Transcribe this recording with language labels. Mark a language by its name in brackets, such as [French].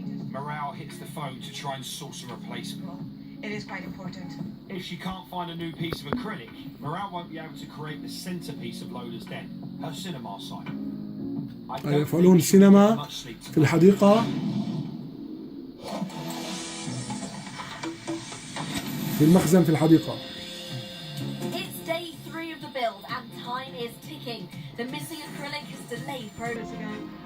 [English] Morale hits the phone to try and source a replacement. It is quite important. If she can't find a new piece of acrylic, Morale won't be able to create the centerpiece of Lola's den, her cinema sign. [Arabic] يفعلون السينما في الحديقة في المخزن في الحديقة. [English] It's day 3 of the build and time is ticking. The missing acrylic has delayed progress again.